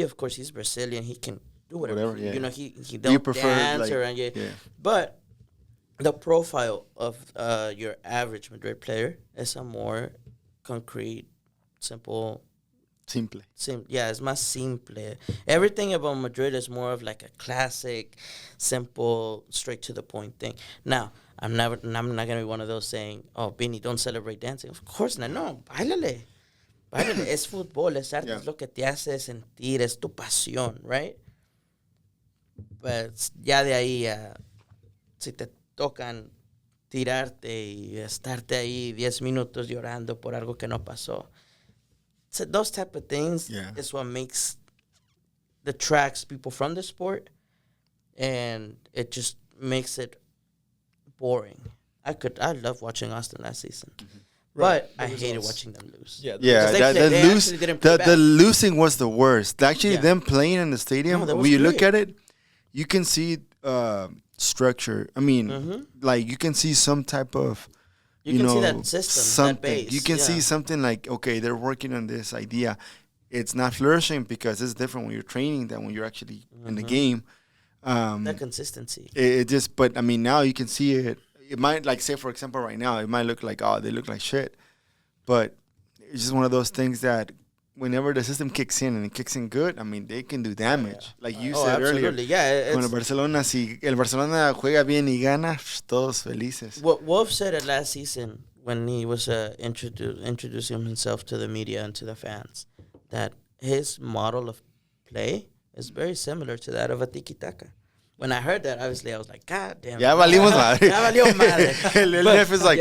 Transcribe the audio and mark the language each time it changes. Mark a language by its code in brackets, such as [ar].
[en] Of course, he's Brazilian. He can do whatever. Yeah. You know, he don't dance or But the profile of your average Madrid player is a more concrete, simple. It's más simple. Everything about Madrid is more of like a classic, simple, straight to the point thing. Now, I'm not gonna be one of those saying, "Oh, Vini, don't celebrate dancing." Of course not. No, báilale. [es] Es fútbol, es arte, es lo que te hace sentir, es tu pasión, right? Pues ya de ahí, si te tocan tirarte y estarte ahí 10 minutos llorando por algo que no pasó. [en] So those type of things is what makes detracts people from the sport, and it just makes it boring. I love watching Austin last season, but I hated watching them lose. The losing was the worst. Actually, them playing in the stadium, when you look at it, you can see structure. I mean, like you can see some type of. You can see that system, something. That base. You can see something like, okay, they're working on this idea. It's not flourishing because it's different when you're training than when you're actually in the game. That consistency. But I mean, now you can see it. It might, like, say, for example, right now, it might look like, oh, they look like shit. But it's just one of those things that whenever the system kicks in and it kicks in good, I mean, they can do damage. Like you said earlier. [es] Con el Barcelona, si el Barcelona juega bien y gana, todos felices. [en] What Wolf said it last season when he was introducing himself to the media and to the fans, that his model of play is very similar to that of a tiki-taka. When I heard that, obviously, I was like, God damn. [es] Ya valimos madre. Ya valió madre. [en] El Nef is like,